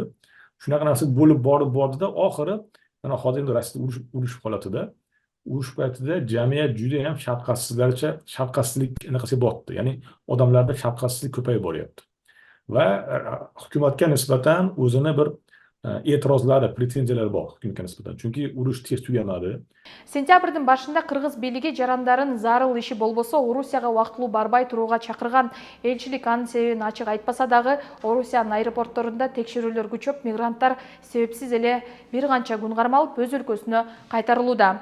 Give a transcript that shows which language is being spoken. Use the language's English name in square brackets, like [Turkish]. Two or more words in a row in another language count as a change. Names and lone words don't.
[Uzbek] Shunaqa narsa bo'lib bordida oxiri mana hozir endi Rossiyada urush holatida, urush paytida jamiyat juda ham shafqatsizlik anaqasiga botdi. Ya'ni odamlarda shafqatsizlik ko'payib boryapti. Va hukumatga nisbatan o'zini bir e'tirozlari, pretenziyalari bor hukumatga nisbatan. Chunki urush tez tugamadi. [Kyrgyz] Сентябрдын башында кыргыз бийлиги жарандарын зарыл иши болбосо Орусияга убактылуу барбай турууга чакырган. Элчилик анын себебин ачык айтпаса дагы, Орусиянын аэропортторунда текшерүүлөр күчөп, мигранттар себепсиз эле бир канча күн кармалып өз өлкөсүнө кайтарылууда.